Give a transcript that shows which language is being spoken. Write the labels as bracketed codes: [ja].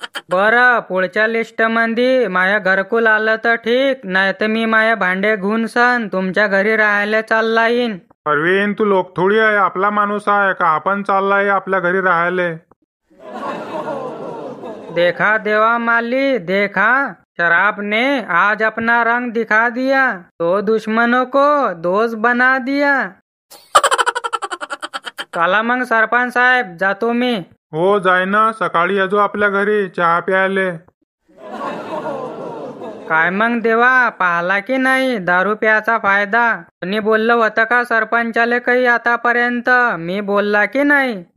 [mr] बरं, पुढच्या लिस्ट मध्ये माझ्या घरकुल आलं तर ठीक, नाही तर मी माझ्या भांडे घेऊन सन तुमच्या घरी राहायला चालला येईन. परवीन, तू लोक थोडी आहे, आपला माणूस आहे का? आपण चाललाय आपल्या घरी राहायला. [hi] देखा देवा माली, देखा शराब ने आज अपना रंग दिखा दिया, तो दुश्मनों को दोस्त बना दिया. [mr] चला मग सरपंच साहेब, जातो मी. हो जाय ना, सकाळी येजो आपल्या घरी चहा प्यायले. काय मग देवा, पाहला की नाही दारू प्यायचा फायदा? कोणी बोललं होतं का सरपंचाले काही आतापर्यंत? मी बोलला की नाही?